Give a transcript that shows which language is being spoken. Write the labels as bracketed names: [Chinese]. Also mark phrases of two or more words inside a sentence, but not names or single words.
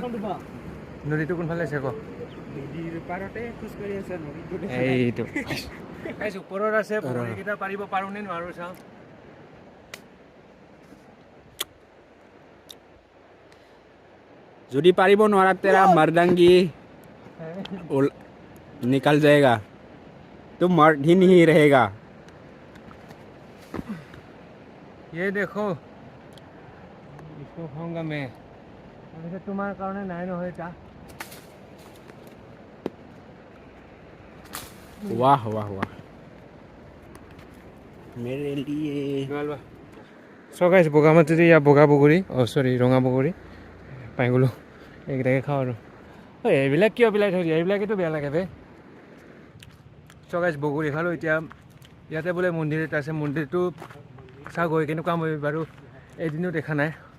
[Assamese] নদীটো কোনফালে আছে কওক? এইটো ওপৰত আছে, এইকেইটা পাৰিব পাৰোঁ নে নোৱাৰোঁ চাওঁ। যদি পাৰিব নোৱাৰা [Hindi] তেৰা मर्दांगी निकल जाएगा, तुम मर्द ही नहीं रहेगा। ये देखो इसको खाऊंगा मैं। अभी तुम्हारे कारण नहीं न होता। वाह वाह वाह मेरे लिए। [English] so guys [Assamese] বগামাটিতে ইয়াৰ বগা বগৰী, চৰি ৰঙা বগৰী পাই গ'লোঁ। এইকেইটাকে খাওঁ আৰু এইবিলাক কিয় পেলাই থৈ দিয়ে, এইবিলাকেতো বেয়া লাগে বে। [English] so guys [Assamese] বগৰী খালোঁ। এতিয়া ইয়াতে বোলে মন্দিৰ এটা আছে, মন্দিৰটো চাওঁ গৈ কেনেকুৱা মই বাৰু এদিনো দেখা নাই।